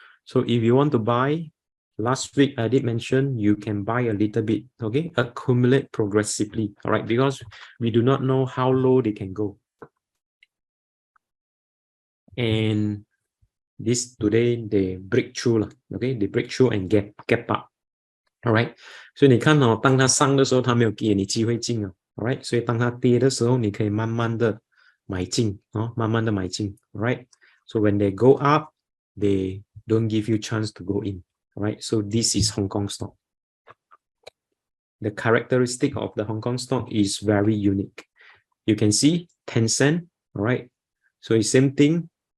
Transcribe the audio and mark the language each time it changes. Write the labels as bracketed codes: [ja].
[en] So if you want to buy, last week I did mention you can buy a little bit, okay, accumulate progressively, all right, because we do not know how low they can go. And this today they break through, okay, they break through and get up, all right. [zh] 所以你看哦，当它上的时候，它没有给你机会进啊 ， [en] all right。 [zh] 所以当它跌的时候，你可以慢慢的买进慢慢的买进 ， [en] right？ So when they go up, they don't give you chance to go in, right? So this is Hong Kong stock. The characteristic of the Hong Kong stock is very unique. You can see Tencent, right? So it's same thing.